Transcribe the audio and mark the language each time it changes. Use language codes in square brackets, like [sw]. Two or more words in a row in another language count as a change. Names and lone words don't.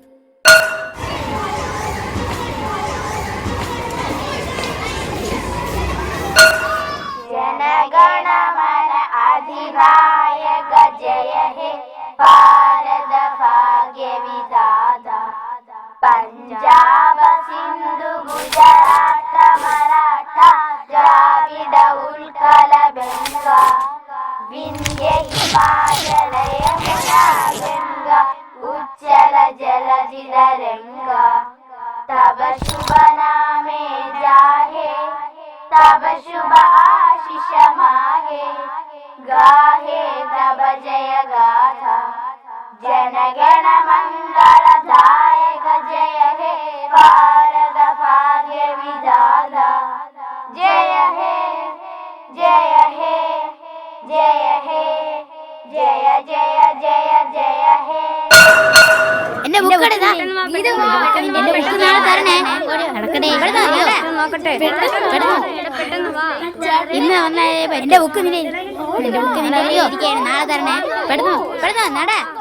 [bn] জনগণমন অধিনায়ক জয় হে ভারত ভাগ্য বিধাতা পঞ্জাব সিন্ধু গুজরাট মরাঠা দ্রাবিড় উৎকল বঙ্গ বিন্ধ্য হিমাচল যমুনা গঙ্গা উজ্জল জলধির রঙ্গ তব শুভ নামে জাহে তব শুভ আশিস মাহে গাহে তব জয় গাথা জনগণ মঙ্গল দায়ক জয় হে ভারত ভাগ্য বিধাতা জয় হে জয় হে জয় হে জয় জয় জয় জয় হে. [ml] എന്റെ ബുക്ക് എടുത്താ എന്റെ ബുക്ക് നാളെ തരണേ. നോക്കട്ടെ ഇന്ന് വന്ന എന്റെ ബുക്ക് നിന്റെ ഇരിക്കുകയാണ്. നാളെ തരണേ. പെടുന്നു നട.